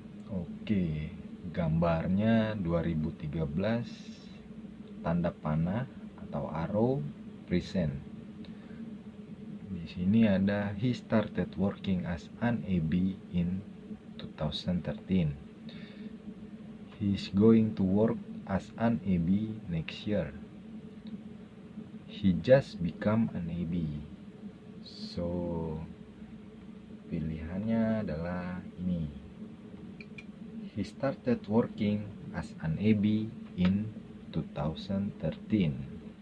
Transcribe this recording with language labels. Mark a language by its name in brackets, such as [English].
[Indonesian] Oke, gambarnya 2013, tanda panah atau arrow, present. Di sini ada [English] he started working as an AB in 2013. He is going to work as an AB next year. He just become an AB. [Indonesian] So, pilihannya adalah ini. [English] He started working as an AB in 2013.